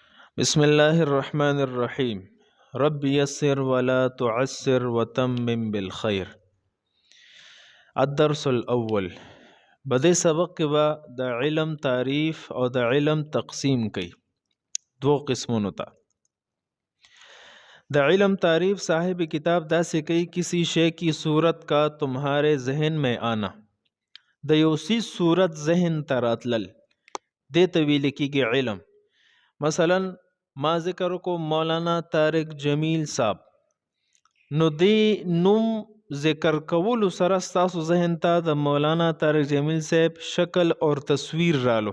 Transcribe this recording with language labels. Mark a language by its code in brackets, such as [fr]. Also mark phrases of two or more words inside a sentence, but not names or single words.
[ar] بسم الله الرحمن الرحيم. رب يسر ولا تعسر وتمم بالخير. الدرس الأول. [ps] بدې سبق کې به د علم تعریف او د علم تقسیم کوي دو قسمونو ته. د علم تعریف صاحب کتاب داسې کوي [ur] کسی شے کی صورت کا تمہارے ذہن میں آنا. [ps] د یو سی صورت ذهن ته راتلل دې ته ویل کېږي علم. مثلا ما ذکر کو مولانا طارق جمیل صاحب، نو دی نوم ذکر کولو سره ستاسو ذهن ته د مولانا طارق جمیل صاحب شکل اور تصویر رالو.